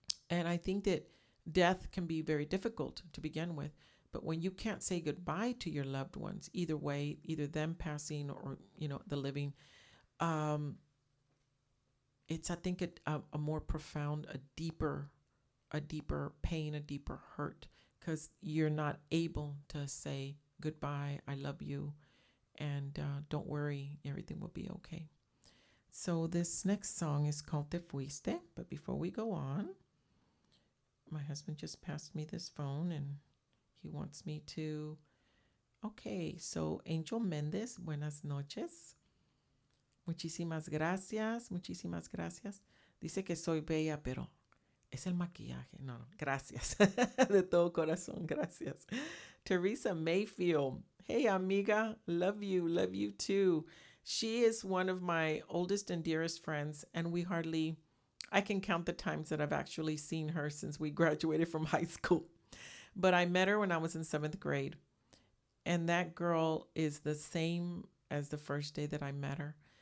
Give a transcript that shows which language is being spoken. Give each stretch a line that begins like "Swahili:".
English: And I think that death can be very difficult to begin with, but when you can't say goodbye to your loved ones, either way, either them passing or, the living, it's, I think, a more profound, a deeper pain, a deeper hurt, because you're not able to say goodbye, I love you, and don't worry, everything will be okay. So this next song is called Te Fuiste, but before we go on, My husband just passed me this phone and he wants me to. Okay, so Angel Méndez,
Spanish: buenas noches. Muchísimas gracias, muchísimas gracias. Dice que soy bella, pero es el maquillaje. No, no, gracias. De todo corazón, gracias.
English: Teresa Mayfield. Hey, amiga. Love you too. She is one of my oldest and dearest friends, and I can count the times that I've actually seen her since we graduated from high school. But I met her when I was in 7th grade. And that girl is the same as the first day that I met her.